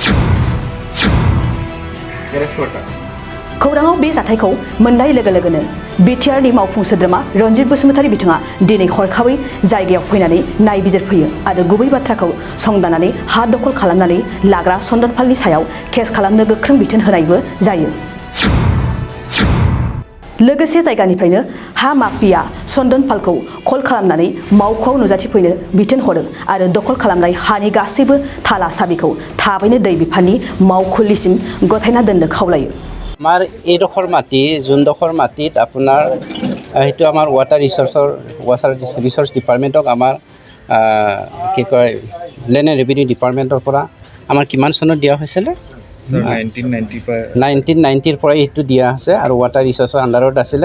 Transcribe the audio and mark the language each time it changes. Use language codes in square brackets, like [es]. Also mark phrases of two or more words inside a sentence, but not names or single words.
[brx] खौराङाव बे जाथायखौ मोननाय लोगो लोगोनो बिटिआरनि मावफुं सोद्रोमा रन्जित बसुमतारी बिथाङा दिनै हरखाबै जायगायाव फैनानै नायबिजिरफैयो आरो गुबै बाथ्राखौ संदाननानै हा दखल खालामनानै लाग्रा सन्दनपालनि सायाव केस खालामनो गोख्रों बिथोन होनायबो जायो। लोगोसे जायगानिफ्रायनो हा माफिया सन्दनपालखौ कल खालामनानै मावख'आव नुजाथिफैनो बिथोन हरो आरो दखल खालामनाय हानि गासैबो थाला साबिखौ थाबैनो दै बिफाननि मावखुलिसिम गथायना दोननो खावलायो। [as] আমাৰ এইডোখৰ মাটি যোনডোখৰ মাটিত আপোনাৰ সেইটো আমাৰ [en] water resource department [as] আমাৰ কি কয় [en] land and revenue department [as] পৰা আমাৰ কিমান চনত দিয়া হৈছিলে 1990 পৰাই এইটো দিয়া আছে আৰু [en] water resource under [as] আছিলে।